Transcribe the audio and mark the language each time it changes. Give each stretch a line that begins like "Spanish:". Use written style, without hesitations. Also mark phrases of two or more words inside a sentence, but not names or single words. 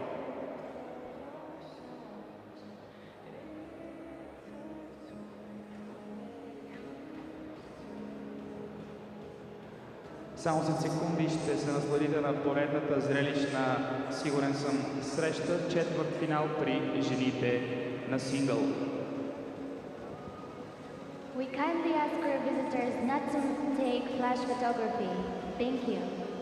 Bulgarian: Само след секунди ще се насладите на поредната зрелищна, сигурен съм, среща, четвърт финал при жените на сингъл.
English: We kindly ask our visitors not to take flash photography. Thank you.